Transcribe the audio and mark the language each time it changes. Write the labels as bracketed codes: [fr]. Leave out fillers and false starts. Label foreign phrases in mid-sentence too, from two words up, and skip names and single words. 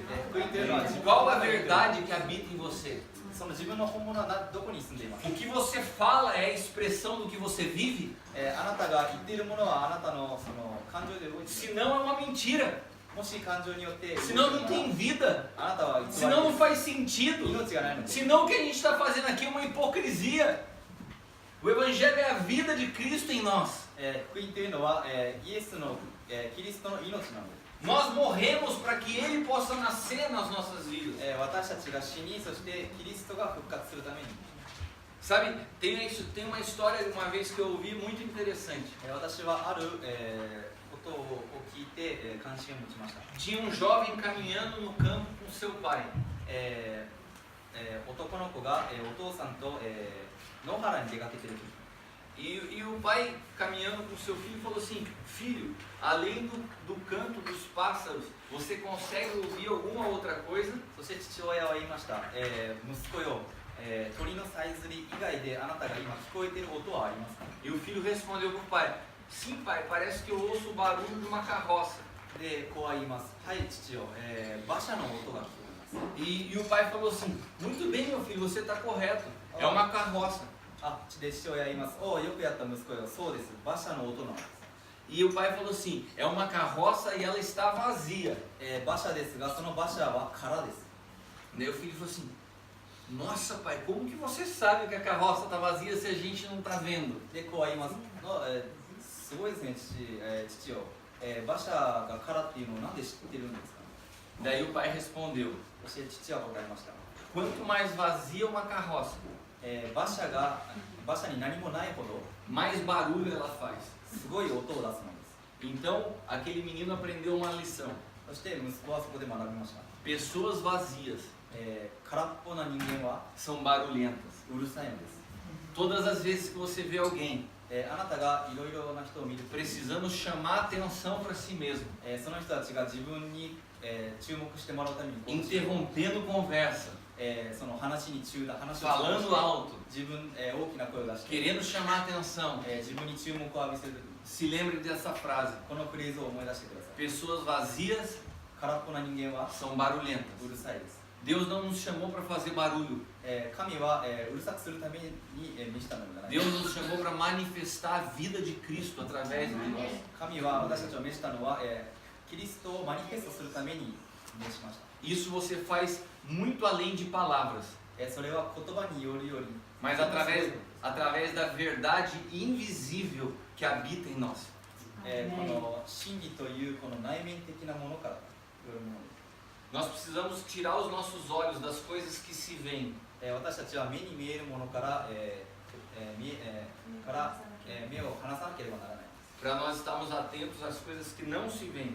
[ja] 福音というのは [pt] Qual a verdade que habita em você? [ja] その自分の本物はどこに住んでいますか？ [pt] O que você fala é a expressão do que você vive? [ja] あなたが言っているものはあなたのその感情で動いている。 [pt] Senão é uma mentira. [ja] もし感情によって [pt] Senão não tem vida. [ja] あなたは偽り [pt] Senão não faz sentido. [ja] 命がないので。 [pt] Senão o que a gente está fazendo aqui é uma hipocrisia. O evangelho é a vida de Cristo em nós. [ja] 福音というのは、イエスの、キリストの命なので、 [pt] Nós morremos para que Ele possa nascer nas nossas vidas. [ja] 私たちが死に、そしてキリストが復活するために、 [pt] Sabe, tem uma história uma vez que eu ouvi muito interessante. [ja] 私はある、ことを聞いて、関心を持ちました。 [pt] Tinha um jovem caminhando no campo com seu pai. [ja] 男の子が、お父さんと、野原に出かけている時、 [pt] E o pai, caminhando com seu filho, falou assim: Filho, além do canto dos pássaros, você consegue ouvir alguma outra coisa? [ja] そして父親は言いました、息子よ、鳥のさえずり以外であなたが今聞こえている音はありますか？ [pt] E o filho respondeu para o pai: Sim, pai, parece que eu ouço o barulho de uma carroça. [ja] で、子は言います。はい、父よ、馬車の音が聞こえます。 [pt] E o pai falou assim: Muito bem, meu filho, você está correto. É uma carroça. [ja] で、父親は言います。おお、よくやった息子よ。そうです。馬車の音なんです。 [pt] E o pai falou assim: É uma carroça e ela está vazia. [ja] 馬車ですが、その馬車は空です。 [pt] Daí o filho falou assim: Nossa, pai, como que você sabe que a carroça está vazia se a gente não está vendo? [ja] で、子は言います。すごいですね、父よ。馬車が空っていうのをなんで知ってるんですか？ [pt] Daí o pai respondeu: [ja] そして父は答えました。 [pt] Quanto mais vazia uma carroça, [ja] 馬車に何もないほど [pt] mais barulho ela faz. [ja] すごい音を出すのです。 [pt] Então, aquele menino aprendeu uma lição. [ja] そして息子はそこで学びました。 [pt] Pessoas vazias [ja] 空っぽな人間は [pt] são barulhentas. [ja] うるさいのです。 [pt] Todas as vezes que você vê alguém [ja] あなたがいろいろな人を見るとき、 [pt] precisando chamar atenção para si mesmo, [ja] その人たちが自分に注目してもらうためにこうして [pt] interrompendo conversa, [ja] その話に話をして [pt] falando alto, [ja] 自分、大きな声を出して、 [pt] querendo chamar atenção. [ja] 自分に注目を浴びせるとき、 [pt] Se lembre dessa frase: [ja] このフレーズを思い出してください。 [pt] pessoas vazias [ja] 空っぽな人間は [pt] são barulhentas. [ja] うるさいです。 [pt] Deus não nos chamou para fazer barulho. [ja] 神は、うるさくするために見したのではない。 [pt] Deus nos chamou para manifestar a vida de Cristo através de nós. [ja] 神は私たちを召したのは、キリストをマニフェストするために召しました。 [pt] Isso você faz muito além de palavras, [ja] それは言葉によるより、 [pt] mas através da verdade invisível que habita em nós. [ja] この真理というこの内面的なものからよるものです。 [pt] Nós precisamos tirar os nossos olhos das coisas que se veem [ja] 私たちは目に見えるものから、目を離さなければならない。 [pt] para nós estarmos atentos às coisas que não se veem.